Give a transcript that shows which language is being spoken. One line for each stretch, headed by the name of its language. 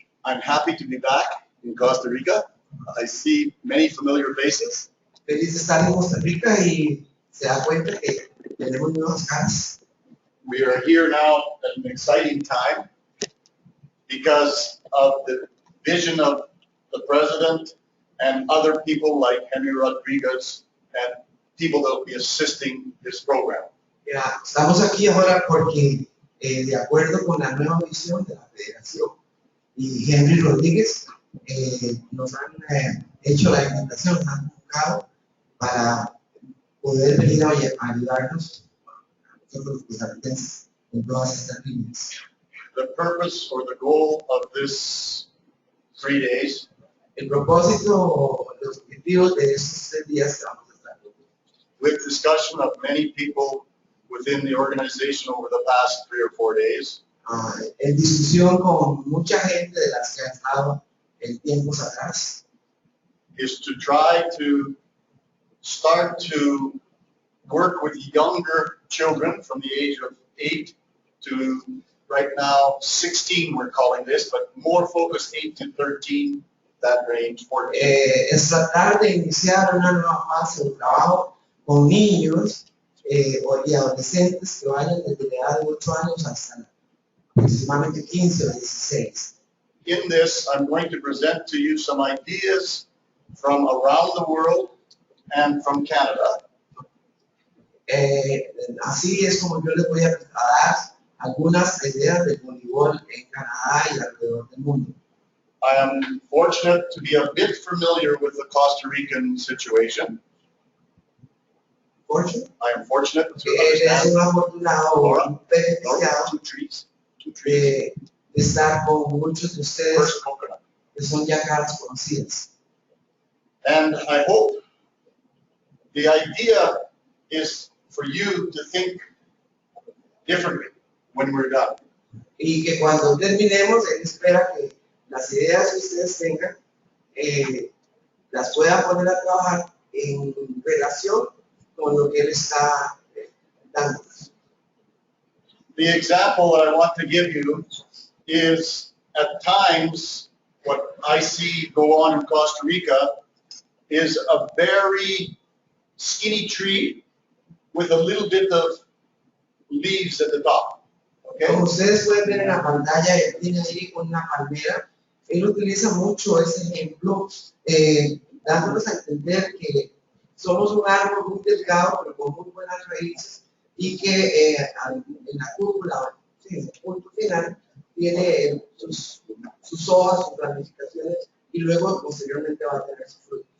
English: I'm happy to be back in Costa Rica. I see many familiar faces.
Spanish: Feliz de estar en Costa Rica y se da cuenta que tenemos nuevas caras.
English: We are here now at an exciting time because of the vision of the president and other people like Henry Rodriguez and people that will be assisting this program.
Spanish: Ya, estamos aquí ahora porque de acuerdo con la nueva visión de la federación y Henry Rodríguez nos han hecho la invitación, nos han buscado para poder venir a ayudarnos a nosotros los costarricenses en todas estas líneas.
English: The purpose or the goal of this 3 days
Spanish: El propósito, los objetivos de estos 3 días que vamos a estar
English: with discussion of many people within the organization over the past 3 or 4 days
Spanish: en discusión con mucha gente de las que ha estado en tiempos atrás,
English: is to try to start to work with younger children from the age of 8 to right now 16 we're calling this, but more focused 8 to 13, that range, 14.
Spanish: es tratar de iniciar una nueva fase de trabajo con niños y adolescentes que vayan desde la edad de 8 años hasta aproximadamente 15 o 16.
English: In this, I'm going to present to you some ideas from around the world and from Canada.
Spanish: Así es como yo les voy a dar algunas ideas de voleibol en Canadá y alrededor del mundo.
English: I am fortunate to be a bit familiar with the Costa Rican situation. Fortunate. I am fortunate to
Spanish: Es
English: understand
Spanish: un afortunado o un beneficiado
English: two trees. First
Spanish: de estar con muchos de ustedes
English: coconut.
Spanish: que son ya caras conocidas.
English: And I hope the idea is for you to think differently when we're done.
Spanish: Y que cuando terminemos, él espera que las ideas que ustedes tengan las puedan poner a trabajar en relación con lo que él está dando.
English: The example that I want to give you is at times what I see go on in Costa Rica is a very skinny tree with a little bit of leaves at the top. Okay?
Spanish: Como ustedes pueden ver en la pantalla, él tiene ahí una palmera. Él utiliza mucho ese ejemplo, dándonos a entender que somos un árbol muy delgado, pero con muy buenas raíces, y que en la cúpula, sí, en el punto final, tiene sus hojas, sus ramificaciones, y luego posteriormente va a tener sus frutos.